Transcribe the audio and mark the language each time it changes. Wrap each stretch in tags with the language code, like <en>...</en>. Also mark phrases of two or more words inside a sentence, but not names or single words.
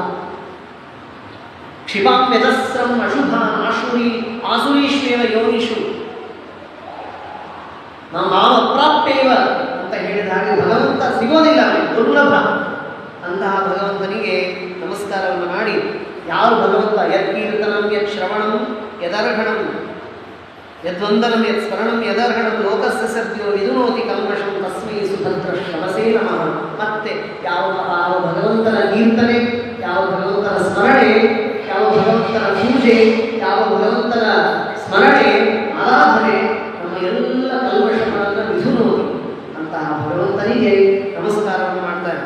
<sa>ಕ್ಷಿಪಾಮ್ಯಜಸ್ರಂ ಅಶುಭಾನ್ ಆಸುರೀಶ್ವೇವ ಯೋನಿಷು ಮಾಂ ಅಪ್ರಾಪ್ಯೇವ</sa> <kn>ಅಂತ ಹೇಳಿದಾಗ ಭಗವಂತ ಸಿಗೋದಿಲ್ಲ, ದುರ್ಲಭ. ಅಂತಹ ಭಗವಂತನಿಗೆ ನಮಸ್ಕಾರವನ್ನು ಮಾಡಿ, ಯಾರು ಭಗವಂತ</kn> <sa>ಯತ್ಕೀರ್ತನಂ ಯತ್ ಶ್ರವಣಂ ಯದರ್ಹಣಂ ಯದ್ವಂದನಂ ಯತ್ ಸ್ಮರಣಂ ಯದರ್ಹಣಂ ಲೋಕಸ್ಯ ಸದ್ಯೋ ವಿದುನೋತಿ ಕಲ್ಮಷಂ ತಸ್ಮೈ ಸುಭದ್ರ ಶ್ರವಸೇ ನಮಃ.</sa> <kn>ಮತ್ತೆ ಯಾವ ಭಗವಂತನ ಕೀರ್ತನೆ, ಯಾವ ಭಗವಂತನ ಸ್ಮರಣೆ, ಯಾವ ಭಗವಂತನ ಪೂಜೆ, ಯಾವ ಭಗವಂತನ ಸ್ಮರಣೆ ಆರಾಧನೆ ನಮ್ಮ ಎಲ್ಲ ಕಲ್ಮಷಗಳನ್ನು ವಿಧುನೋತಿ ಅಂತಹ ಭಗವಂತನಿಗೆ ನಮಸ್ಕಾರವನ್ನು ಮಾಡ್ತಾರೆ.</kn>